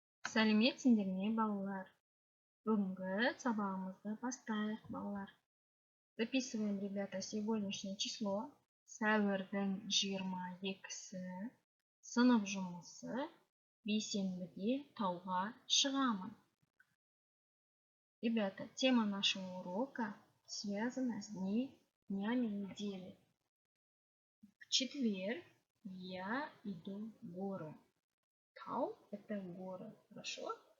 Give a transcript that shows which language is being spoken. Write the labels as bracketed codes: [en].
[kk] Сәлеметсіңдер ме, балалар? Бүгінгі сабағымызды бастайық, балалар. [ru] Записываем, ребята, сегодняшнее число. [kk] Сәуірдің 22-сі. Сынып жұмысы. Бейсенбіде тауға шығамын. [ru] Ребята, тема нашего урока связана с днями недели. В четверг я иду в горы. Тау – это горы. Хорошо?